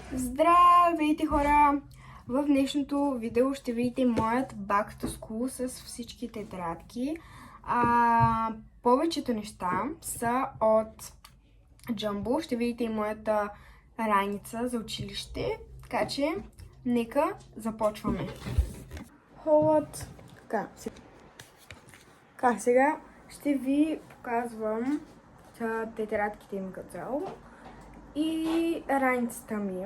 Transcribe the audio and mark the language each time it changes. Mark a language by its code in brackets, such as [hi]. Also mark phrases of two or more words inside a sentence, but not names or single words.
[bg] Здравейте, хора! В днешното видео ще видите моят [en] back to school [bg] с всички тетрадки. Повечето неща са от Jumbo. Ще видите и моята раница за училище. Така че, нека започваме. Сега ще ви показвам тетрадките ми като цяло и раницата ми.